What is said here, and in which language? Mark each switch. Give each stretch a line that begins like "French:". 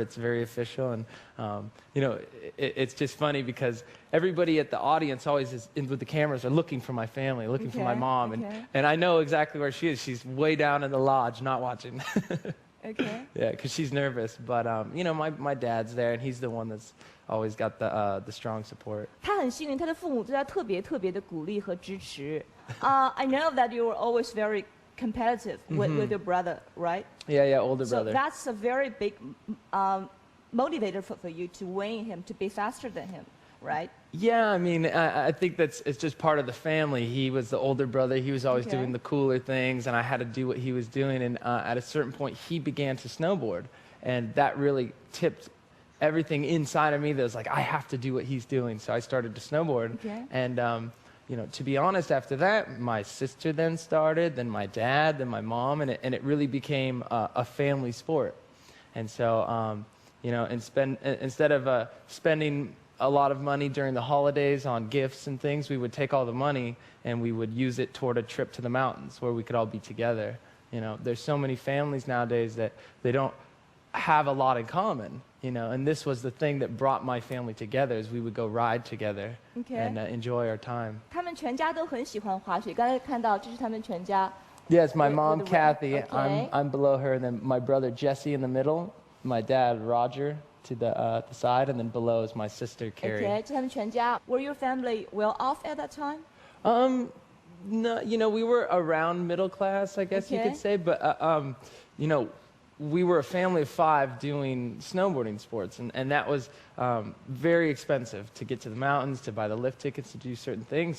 English: It's very official, and you know, it's just funny because everybody at the audience always is with the cameras are looking for my family, looking for my mom, and I know exactly where she is. She's way down in the lodge, not watching. Yeah, because she's nervous. But you know, my dad's there, and he's the one that's always got the strong support.
Chinese: 他很幸运，他的父母对他特别的鼓励和支持。
English: I know that you were always very competitive with your brother, right? Yeah, older brother. So that's a very big motivator for you to win him, to be faster than him, right? Yeah, I mean, I think it's just part of the family. He was the older brother. He was always doing the cooler things, and I had to do what he was doing. And at a certain point, he began to snowboard, and that really tipped everything inside of me that was like, I have to do what he's doing. So I started to snowboard. And, you know, to be honest, after that, my sister then started, then my dad, then my mom, and it really became a family sport. And so, you know, instead of spending a lot of money during the holidays on gifts and things, we would take all the money and we would use it toward a trip to the mountains where we could all be together. You know, there's so many families nowadays that they don't have a lot in common, you know, and this was the thing that brought my family together, is we would go ride together and enjoy our time.
Chinese: 他们全家都很喜欢滑雪。刚才看到这是他们全家。
English: Yes, my mom Kathy. I'm below her, and then my brother Jesse in the middle, my dad Roger to the side, and then below is my sister Carrie.
Chinese: Okay, 这他们全家。
English: Were your family well off at that time? No, you know, we were around middle class, I guess you could say, but you know, we were a family of 5 doing snowboarding sports, and that was very expensive to get to the mountains, to buy the lift tickets, to do certain things.